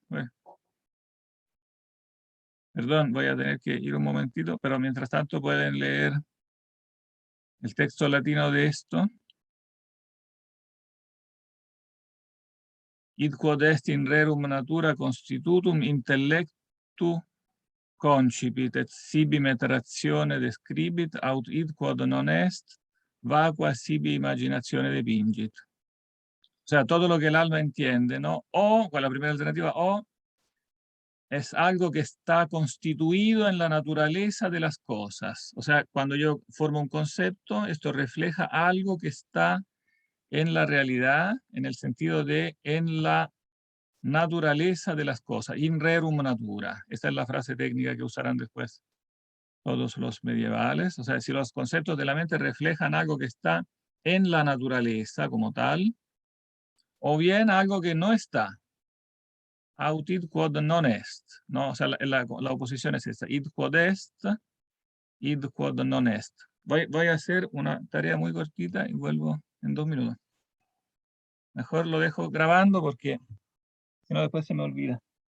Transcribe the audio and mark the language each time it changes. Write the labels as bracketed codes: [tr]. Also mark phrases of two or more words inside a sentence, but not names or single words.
[es] Perdón, voy a tener que ir un momentito, pero mientras tanto pueden leer el texto latino de esto. [la] Id quod est in rerum natura constitutum intellectu concipit et sibi metratione describit, aut id quod non est, vacua sibi imaginazione depingit. [es] O sea, todo lo que el alma entiende, ¿no? O, con la primera alternativa, o es algo que está constituido en la naturaleza de las cosas. O sea, cuando yo formo un concepto, esto refleja algo que está en la realidad, en el sentido de en la naturaleza de las cosas, [la] in rerum natura. [es] Esta es la frase técnica que usarán después todos los medievales. O sea, si los conceptos de la mente reflejan algo que está en la naturaleza como tal, o bien algo que no está. [la] Aut id quod non est. [es] ¿No? O sea, la oposición es esta. [la] Id quod est, id quod non est. [es] Voy a hacer una tarea muy cortita y vuelvo en 2 minutos. Mejor lo dejo grabando porque si no después se me olvida.